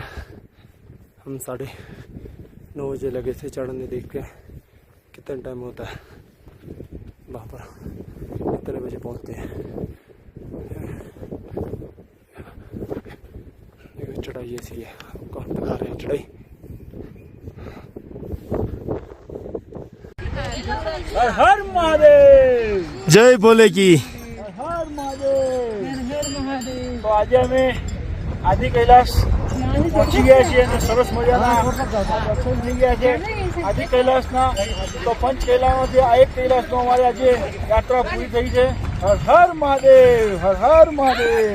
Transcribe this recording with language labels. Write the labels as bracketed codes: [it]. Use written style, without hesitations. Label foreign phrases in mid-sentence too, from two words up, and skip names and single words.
[hi] हम 9:30 बजे लगे थे चढ़ने. देख के कितना टाइम होता है वहाँ पर, कितने बजे पहुँचते हैं. चढ़ाई ऐसी है, आपको हम दिखा रहे हैं चढ़ाई. [gu] હર હર મહાદેવ, [hi] जय बोले की. [gu] હર મહાદેવ. તો આજે અમે આદિ કૈલાસ પહોંચી ગયા છીએ અને સરસ મજાના દર્શન થઈ ગયા છે આદિ કૈલાસના. તો પંચ કૈલાસમાંથી આ એક કૈલાસનો અમારી આજે યાત્રા પૂરી થઈ છે. હર હર મહાદેવ, હર હર મહાદેવ,